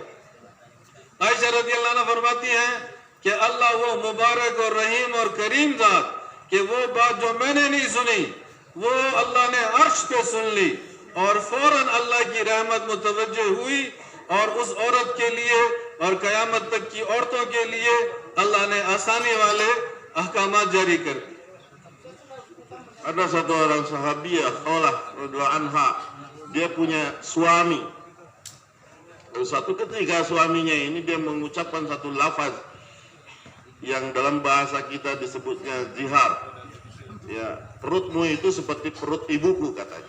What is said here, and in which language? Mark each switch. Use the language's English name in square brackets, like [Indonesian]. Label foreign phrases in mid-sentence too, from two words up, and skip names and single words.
[Hindi] आयशा [Arabic] رضي الله عنها [Hindi] फरमाती हैं कि अल्लाह वो मुबारक और रहीम और करीम जात कि वो बात जो मैंने नहीं सुनी वो अल्लाह ने अर्श पे सुन ली और फौरन अल्लाह की रहमत मुतवज्जे हुई और उस औरत के लिए और कयामत तक की औरतों के लिए अल्लाह ने आसानी वाले अहकामात जारी कर दिए। [Indonesian] Ada satu orang sahabiah, Khawlah [Arabic] رضي الله عنها, [Indonesian] dia punya suami. Lalu satu ketika suaminya ini dia mengucapkan satu lafaz yang dalam bahasa kita disebutnya zihar. Ya, perutmu itu seperti perut ibuku katanya.